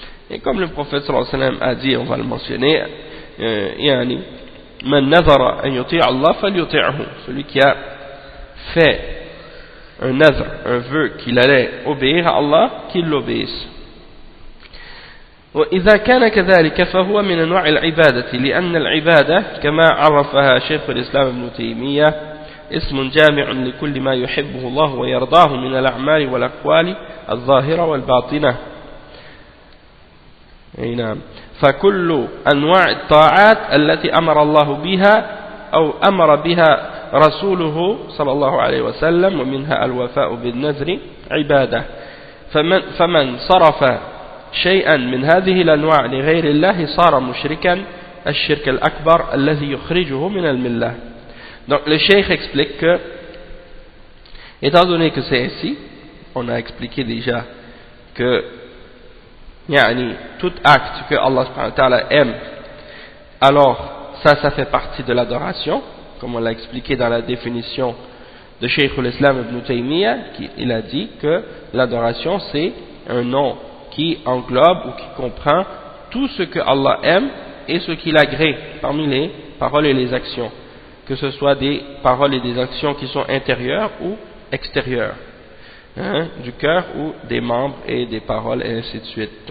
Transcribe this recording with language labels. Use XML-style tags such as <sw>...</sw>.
<fr>Et comme le prophète sallallahu alayhi wa sallam a dit, on va le mentionner, yani</fr> <ar>man nazara an yuti' Allah falyuti'hu,</ar> <fr>celui qui a fait un nazr, un vœu qu'il allait obéir à Allah, qu'il l'obéisse.</fr> <ar>وإذا كان كذلك فهو من أنواع العبادة، لأن العبادة كما عرفها شيخ الإسلام ابن تيمية اسم جامع لكل ما يحبه الله ويرضاه من الأعمال والأقوال الظاهرة والباطنة. نعم. فكل أنواع الطاعات التي أمر الله بها أو أمر بها رسوله صلى الله عليه وسلم ومنها الوفاء بالنذر عبادة، فمن صرف شيئا من هذه الأنواع لغير الله صار مشركا الشرك الأكبر الذي يخرجه من الملة.</ar> <fr>Donc le cheikh explique que, étant donné que c'est ainsi, on a expliqué déjà que yani, tout acte que Allah subhanahu wa ta'ala aime, alors ça fait partie de l'adoration, comme on l'a expliqué dans la définition de Cheikh al-Islam ibn Taymiyyah, il a dit que l'adoration c'est un nom qui englobe ou qui comprend tout ce que Allah aime et ce qu'il agrée parmi les paroles et les actions, que ce soit des paroles et des actions qui sont intérieures ou extérieures, hein, du cœur ou des membres et des paroles et ainsi de suite.</fr>